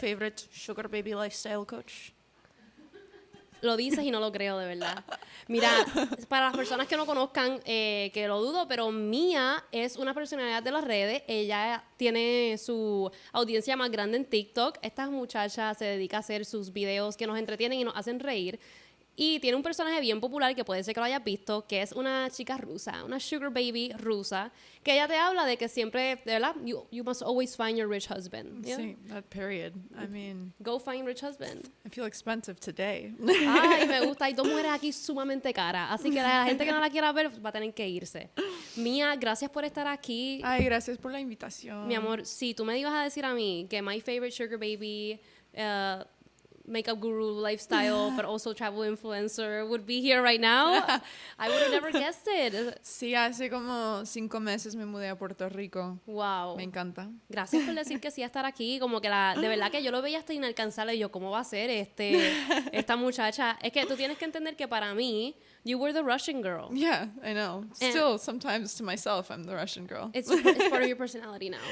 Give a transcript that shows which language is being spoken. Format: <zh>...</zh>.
<en>favorite sugar baby lifestyle coach.</en> <es>Lo dices y no lo creo, de verdad. Mira, para las personas que no conozcan, que lo dudo, pero Mia es una personalidad de las redes. Ella tiene su audiencia más grande en TikTok. Esta muchacha se dedica a hacer sus videos que nos entretienen y nos hacen reír. Y tiene un personaje bien popular, que puede ser que lo hayas visto, que es una chica rusa, una sugar baby rusa, que ella te habla de que siempre, de verdad,</es> <en>you must always find your rich husband. Yeah? Sí, that period. I mean, Go find rich husband. I feel expensive today.</en> <es>Ay, me gusta. Hay dos mujeres aquí sumamente caras. Así que la gente que no la quiera ver va a tener que irse. Mia, gracias por estar aquí. Ay, gracias por la invitación. Mi amor, si tú me ibas a decir a mí que</es> <en>my favorite sugar baby, makeup guru, lifestyle, but also travel influencer would be here right now, I would have never guessed it.</en> <es>Sí, hace como 5 meses me mudé a Puerto Rico.</es> <en>Wow.</en> <es>Me encanta. Gracias por decir que sí a estar aquí. Como que de verdad que yo lo veía hasta inalcanzable. Y yo, ¿cómo va a ser esta muchacha? Es que tú tienes que entender que para mí,</es> <en>you were the Russian girl. Yeah, I know. And- Still, sometimes to myself, I'm the Russian girl. It's part of your personality now.</en>